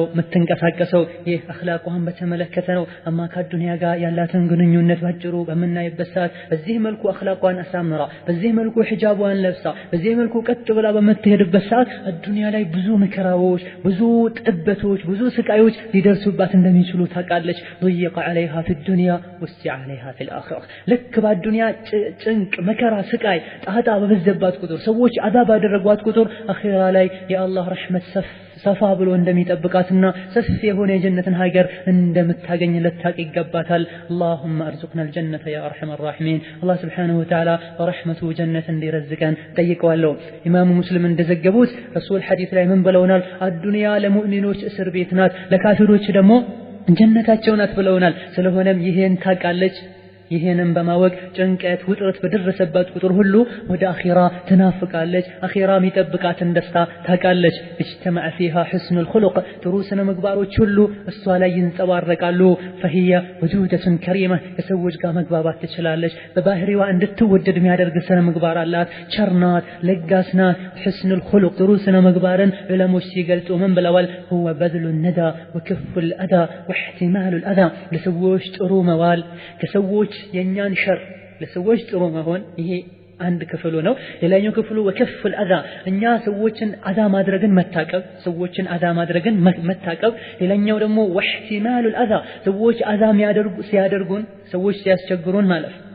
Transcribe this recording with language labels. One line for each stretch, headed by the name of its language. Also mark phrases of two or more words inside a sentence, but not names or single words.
Amharic: የምትንቀሳቀሰው። ይህ አኽላቋን በተመለከተ ነው። አማ ከዱንያ ጋር ያላትን ግንኙነት ባጭሩ በምናይበት ሰዓት በዚህ መልኩ አኽላቋን አሳምራ በዚህ መልኩ ሒጃቧን ለብሳ በዚህ መልኩ ቀጥ ብላ በምትሄድበት ሰዓት ዱንያ ላይ ብዙ መከራዎች ብዙ ጥበቶች ብዙ ስቃዮች ሊደርሱባት እንደሚችሉ ታውቃለች።
Arabic: ضيق عليها في الدنيا وسع عليها في الآخرة
Amharic: ልክ በዱንያ ጭንቅ መከራ ስቃይ ጣጣ በበዘባት ቁጥር ሰዎች አዛብ ያደረጓት ቁጥር አኺራ ላይ የአላህ ረሕመት ሰፋ ብሎ እንደሚጠብቃትና ሰፊ የሆነ የጀነትን ሀገር እንደምታገኝ ልታቅ ይገባታል።
Arabic: اللهم ارزقنا الجنة يا ارحم الراحمين። الله سبحانه وتعالى برحمته جنة
Amharic: እንዲረዝቀን ጠይቀዋለሁ። ኢማሙ ሙስሊም እንደዘገቡት ረሱል ሐዲስ ላይ ምን ብለውናል? አዱንያ ለሙእሚኖች እስር ቤት ናት ለካፊሮች ደግሞ ጀነታቸው ናት ብለውናል። ስለሆነም ይሄን ታውቃለች። ይሄንን በማወቅ ጭንቀት ውጥረት በደረሰባት ቁጥር ሁሉ ወደ አኺራ ትናፍቃለች። አኺራ የሚጠብቃትን ደስታ ታውቃለች።
Arabic: اجتمع فيها حسن الخلق
Amharic: ጥሩ ስነ ምግባሮች ሁሉ እሷ ላይ ይንጸባረቃሉ።
Arabic: فهي وجودة كريمة
Amharic: ከሰዎች ጋር መግባባት ትችላለች። በባህሪዋ እንድትወደድ የሚያደርግ ስነ ምግባር አላት። ቸርናት ለጋስናት።
Arabic: حسن الخلق
Amharic: ጥሩ ስነ ምግባርን ዑለሞች ሲገልጹ ምን ብለዋል?
Arabic: هو بذل الندى وكف الأذى واحتمال الأذى
Amharic: ለሰዎች ጥሩ መዋል ከሰዎች የኛን ሸር ለሰዎች ጥሩ መሆን ይሄ አንድ ክፍሉ ነው። ሌላኛው ክፍሉ
Arabic: وكف الأذى
Amharic: እኛ ሰዎችን አዛ ማድረግን መታቀብ ሰዎችን አዛ ማድረግን መታቀብ። ሌላኛው ደግሞ
Arabic: واحتمال الأذى
Amharic: ሰዎች አዛ ሲያደርጉን ሰዎች ሲያስቸግሩን ማለፍ